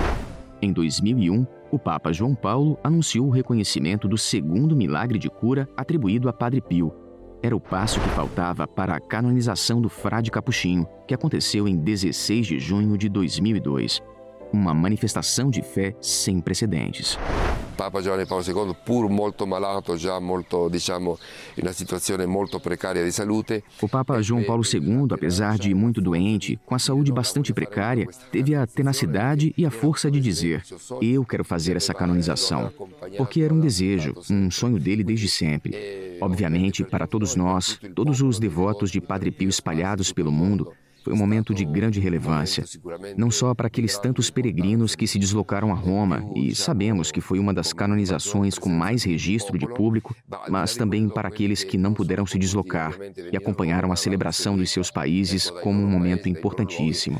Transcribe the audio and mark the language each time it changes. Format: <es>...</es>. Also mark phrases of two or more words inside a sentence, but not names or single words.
<pt>Em 2001, o Papa João Paulo anunciou o reconhecimento do segundo milagre de cura atribuído a Padre Pio. Era o passo que faltava para a canonização do frade capuchinho, que aconteceu em 16 de junho de 2002. Uma manifestação de fé sem precedentes.</pt> <it>Papa Giovanni Paolo II, pur molto malato, já molto, diciamo, in una situazione molto precaria di salute.</it> <pt>O Papa João Paulo II, apesar de muito doente, com a saúde bastante precária, teve a tenacidade e a força de dizer: eu quero fazer essa canonização, porque era um desejo, um sonho dele desde sempre. Obviamente, para todos nós, todos os devotos de Padre Pio espalhados pelo mundo, foi um momento de grande relevância, não só para aqueles tantos peregrinos que se deslocaram a Roma, e sabemos que foi uma das canonizações com mais registro de público, mas também para aqueles que não puderam se deslocar e acompanharam a celebração dos seus países como um momento importantíssimo.</pt>